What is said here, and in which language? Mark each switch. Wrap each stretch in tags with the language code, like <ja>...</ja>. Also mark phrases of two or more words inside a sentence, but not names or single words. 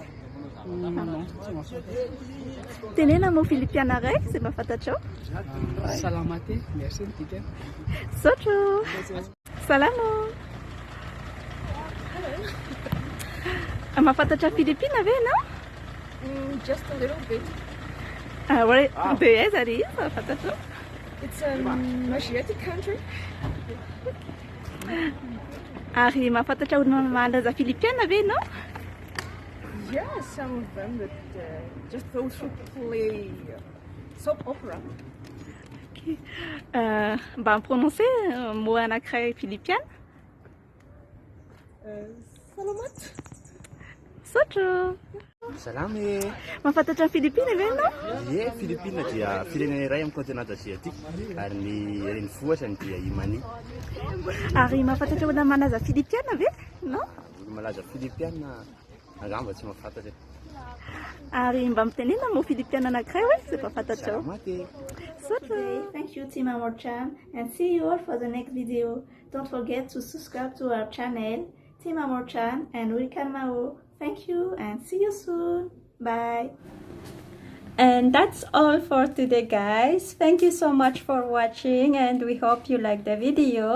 <mg>Non, tsy mahafantatra. Tenena mo Filipiana iray zay mba fantatrao? Salamaty, merci tika. Sotra. Salama. Mahafantatra Filipina ve no?</mg> <en>Just a little bit.</en> <mg>Dia aiza ry izy mahafantatra?</mg> <en>It's an Asiatic country.</en> <mg>Ary mahafantatra olona malaza Filipiana ve no?</mg> <en>Yeah, some of them, but just those who play soap opera.</en> <mg>Mba miprononce mo anankiray Filipiana? Salamat. Sotra. Salama. Mahafantatra ny Filipina ve no? Ie, Filipina dia firenena iray amin'ny continent asiatika ary ny renivohitra dia imani. Ary mahafantatra olona malaza Filipiana ve no? Malaza Filipiana angamba tsy mahafantatra. Ary mba mitenena mo Filipiana anankiray hoe zay mba fantatrao? Salamaty. Sotra.</mg> <en>Thank you, TeamAmorchan, and see you all for the next video. Don't forget to subscribe to our channel, TeamAmorchan and Urikan Mao. Thank you and see you soon. Bye. And that's all for today, guys. Thank you so much for watching, and we hope you like the video.</en>